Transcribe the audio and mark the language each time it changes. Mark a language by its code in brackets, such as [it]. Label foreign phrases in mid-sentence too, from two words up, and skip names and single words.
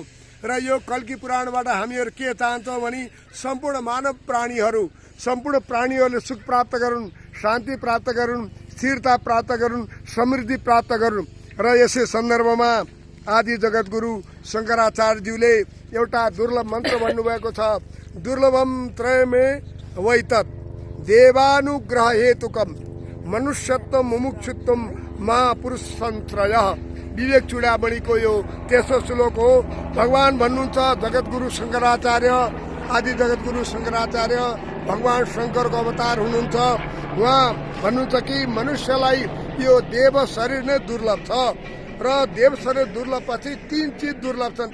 [ne] र यो कल्की पुराणबाट हामीहरू के चाहन्छौँ भने सम्पूर्ण मानव प्राणीहरूले सुख प्राप्त गरून्, शान्ति प्राप्त गरून्, स्थिरता प्राप्त गरून्, समृद्धि प्राप्त गरून्। र यसै सन्दर्भमा आदि जगद्गुरु शङ्कराचार्यज्यूले एउटा दुर्लभ मन्त्र भन्नुभएको छ। [sa] दुर्लभम त्रयमे वैतत् देवानुग्रह हेतुकम मनुष्यत्व मुमुक्षुत्वम महापुरुष संत्रयः। [ne] विवेक चूडामणिको यो तेस्रो श्लोक हो। भगवान भन्नुहुन्छ, जगद्गुरु शङ्कराचार्य, आदि जगद्गुरु शङ्कराचार्य भगवान शङ्करको अवतार हुनुहुन्छ। उहाँ भन्नुहुन्छ कि मनुष्यलाई यो देव शरीर नै दुर्लभ छ। र देव शरीर दुर्लभ पछि 3 चिज दुर्लभ छन्।